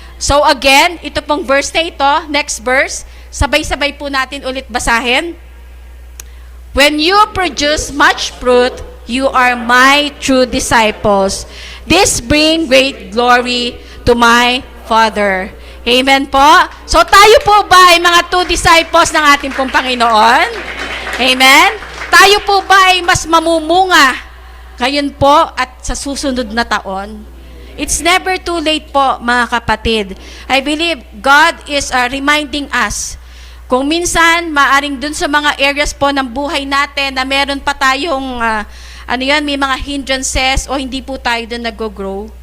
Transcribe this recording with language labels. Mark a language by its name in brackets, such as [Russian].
[English] So again, [Filipino] ito pong verse na ito, [English] next verse, [Filipino] sabay-sabay po natin ulit basahin. [English] When you produce much fruit, you are my true disciples. This bring great glory to my Father. [Filipino] Amen po? So tayo po ba ay mga [English] true disciples [Filipino] ng ating pong Panginoon? Amen? Tayo po ba ay mas mamumunga ngayon po at sa susunod na taon? [English] It's never too late [Filipino] po, mga kapatid. [English] I believe God is reminding us. [Filipino] Kung minsan, maaring dun sa mga areas po ng buhay natin na meron pa tayong may mga hindrances o hindi po tayo doon nag-grow.